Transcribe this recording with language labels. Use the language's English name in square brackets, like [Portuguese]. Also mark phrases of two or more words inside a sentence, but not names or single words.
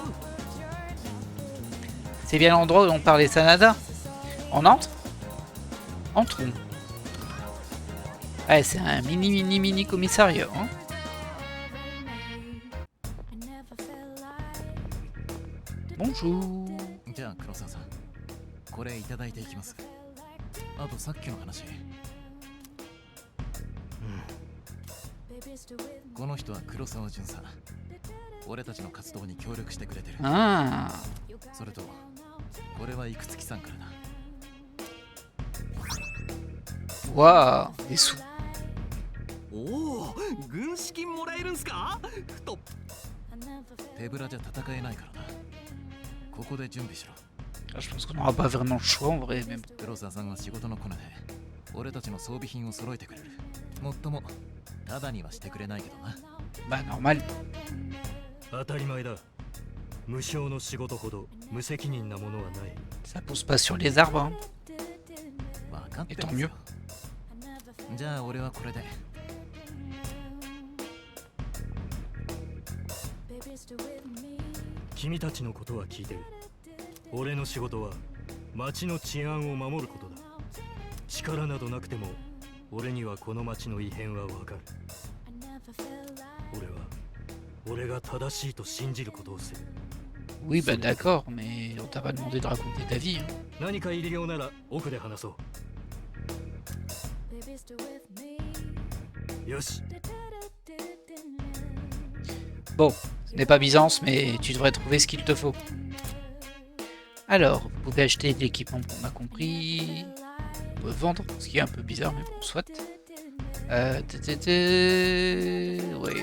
[French] C'est bien l'endroit où on parlait Sanada. On entre? Entrons. Ouais, c'est un mini commissariat. Hein. Bonjour. [Japanese] じゃあ黒沢さん、これいただいていきます。あとさっきの話。この人は黒沢巡査。俺たちの活動に協力してくれてる。 [French] Ah. [Japanese] それと、これは幾月さんからな。 [French] Waouh, des sous. [Japanese] おお、軍資金もらえるんすか？と。手ぶらじゃ戦えないからな。ここで準備しろ。 [French] Je pense qu'on n'aura pas vraiment le choix en vrai même. [Japanese] 黒沢さんは仕事のコネで俺たちの装備品を揃えてくれる。もっともタダにはしてくれないけどな。 [French] Bah normal. [Japanese] 当たり前だ。無償の仕事ほど無責任なものはない。 [French] Ça pousse pas sur les arbres, hein. [Japanese] 分かって [French] Et tant [Japanese] ます [French] mieux. [Japanese] じゃあ俺はこれで。君たちのことは聞いてる。俺の仕事は町の治安を守ることだ。力などなくても俺にはこの町の異変はわかる。俺が正しいと信じることをする。 [French] Oui, bah d'accord, mais on t'a pas demandé de raconter ta vie. Hein. [Japanese] 何か入れようなら奥で話そう。よし。 [French] Bon, ce n'est pas Byzance, mais tu devrais trouver ce qu'il te faut. Alors, vous pouvez acheter de l'équipement, on a compris. On peut vendre, ce qui est un peu bizarre, mais bon, soit. Ouais.